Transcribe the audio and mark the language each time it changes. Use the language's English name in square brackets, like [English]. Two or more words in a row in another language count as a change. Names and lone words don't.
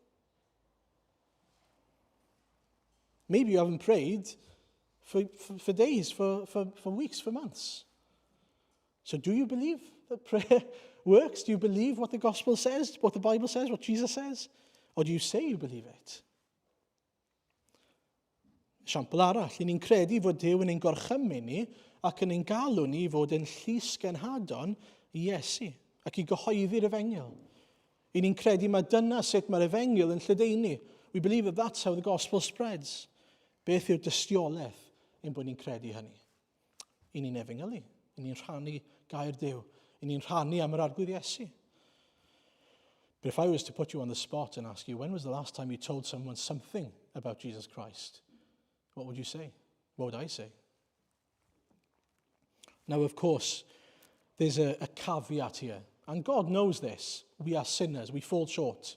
[English] Maybe you haven't prayed for days, for weeks, for months. So do you believe that prayer works? Do you believe what the gospel says, what the Bible says, what Jesus says? Or do you say you believe it? [Welsh] Esiampl arall, I ni'n credu fod Duw yn ein gorchymyn ni ac yn ein gallwn ni fod yn llys genhadon I Iesu ac I gyhoeddi'r Efengyl. I ni'n credu mae dyna sut mae'r Efengyl yn lledaenu. [English] We believe that that's how the gospel spreads. [Welsh] Beth yw'r dystiolaeth ein bod ni'n credu hynny? I ni'n efengylu. I ni'n rhannu gair Duw. I ni'n rhannu am yr arglwydd Iesu. [English] But if I was to put you on the spot and ask you, when was the last time you told someone something about Jesus Christ? What would you say? What would I say? Now, of course, there's a caveat here. And God knows this. We are sinners. We fall short.